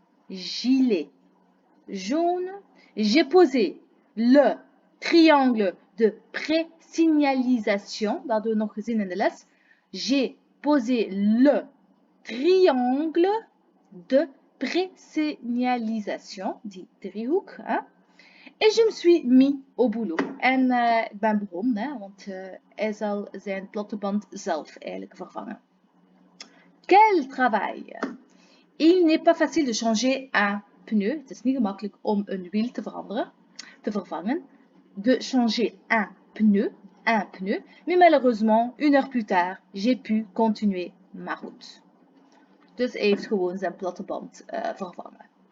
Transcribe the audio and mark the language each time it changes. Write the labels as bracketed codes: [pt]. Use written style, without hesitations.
[fr] Gilet jaune. J'ai posé le triangle de présignalisation. [nl] Dat hadden we nog gezien in de les. [fr] J'ai posé le triangle de présignalisation. [nl] Die driehoek. [fr] Hein? Et je me suis mis au boulot. [nl] En ik ben begonnen, hè, want hij zal zijn platte band zelf eigenlijk vervangen. [fr] Quel travail! Il n'est pas facile de changer un pneu. [nl] Het is niet gemakkelijk om een wiel te vervangen. [fr] De changer un pneu. Mais malheureusement, 1 heure plus tard, j'ai pu continuer ma route. [nl] Dus hij heeft gewoon zijn platte band vervangen.